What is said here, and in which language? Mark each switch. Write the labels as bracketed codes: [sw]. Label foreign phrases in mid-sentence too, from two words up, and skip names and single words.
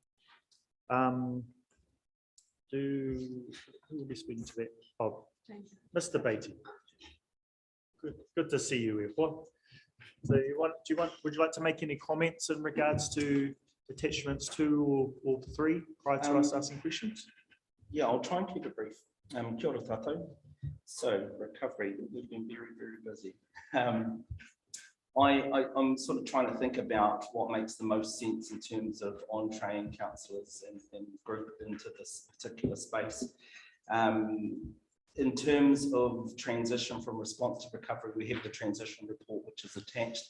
[en] Who will be speaking to that? Oh, Mr. Beatty. Good to see you, everyone. So would you like to make any comments in regards to attachments 2 or 3 prior to us asking questions? Yeah, I'll try and keep it brief. [mi] Kia ora tātou. [en] So recovery, we've been very, very busy. I'm sort of trying to think about what makes the most sense in terms of on-train counsellors and group into this particular space. In terms of transition from response to recovery, we have the transition report, which is attached.